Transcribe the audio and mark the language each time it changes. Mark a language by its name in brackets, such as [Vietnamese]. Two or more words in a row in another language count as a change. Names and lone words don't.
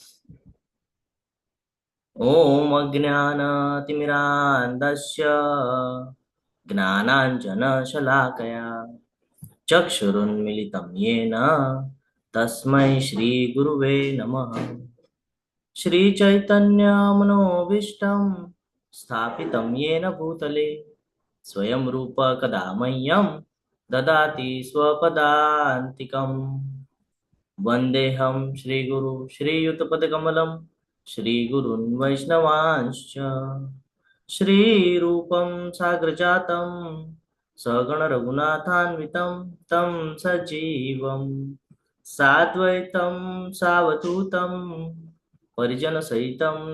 [Sanskrit] ઓમ અજ્ઞાનતિમિરાન્ધસ્ય જ્ઞાનાંજનશલાકયા ચક્ષુરુન્મિલિतं येन તસ્मै શ્રી ગુરુવે નમઃ। શ્રી ચૈતન્યમનોભીષ્ટં સ્થાપિतं येन भूतले स्वयं रूप कदा मह्यं ददाति स्वपदान्तिकम्। वन्देऽहं श्रीगुरु श्रीयुतपदकमलं श्रीगुरुन् वैष्णवांश्च श्रीरूपं साग्रजातं सगणरघुनाथान्वितं तं सजीवं साद्वैतं सावधूतं परिजनसहितं